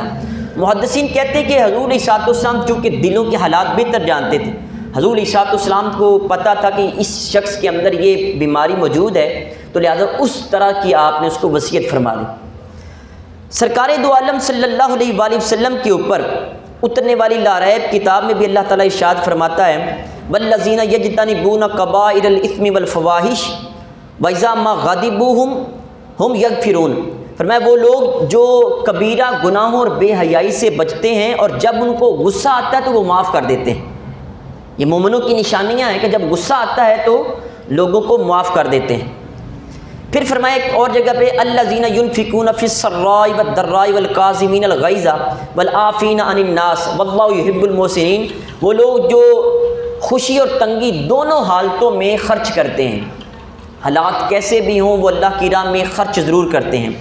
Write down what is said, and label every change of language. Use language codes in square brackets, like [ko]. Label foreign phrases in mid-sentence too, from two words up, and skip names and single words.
[ur] محدثین کہتے ہیں کہ حضور [ar] علیہ الصلوۃ والسلام [ur] چونکہ دلوں کے حالات بہتر جانتے تھے، حضور [ar] علیہ الصلوۃ والسلام [ur] کو پتہ تھا کہ اس شخص کے اندر یہ بیماری موجود ہے، تو لہذا اس طرح کی آپ نے اس کو وصیت فرما دی۔ سرکار دو عالم [ar] صلی اللہ علیہ وآلہ وسلم [ur] کے اوپر اترنے والی لاریب کتاب میں بھی اللہ تعالیٰ ارشاد فرماتا ہے، [ar] والذین یجتنبون کبائر الاثم والفواحش واذا ما غضبوا هم یغفرون، [ur] فرمایا وہ لوگ جو کبیرہ گناہوں اور بے حیائی سے بچتے ہیں اور جب ان کو غصہ آتا ہے تو وہ معاف کر دیتے ہیں۔ یہ مومنوں کی نشانیاں ہیں کہ جب غصہ آتا ہے تو لوگوں کو معاف کر دیتے ہیں۔ پھر فرمایا ایک اور جگہ پہ، [ar] الذین ینفقون فی السراء والضراء والکاظمین الغیظ والعافین عن الناس واللہ یحب المحسنین، [ur] وہ لوگ جو خوشی اور تنگی دونوں حالتوں میں خرچ کرتے ہیں، حالات کیسے بھی ہوں وہ اللہ کی راہ میں خرچ ضرور کرتے ہیں۔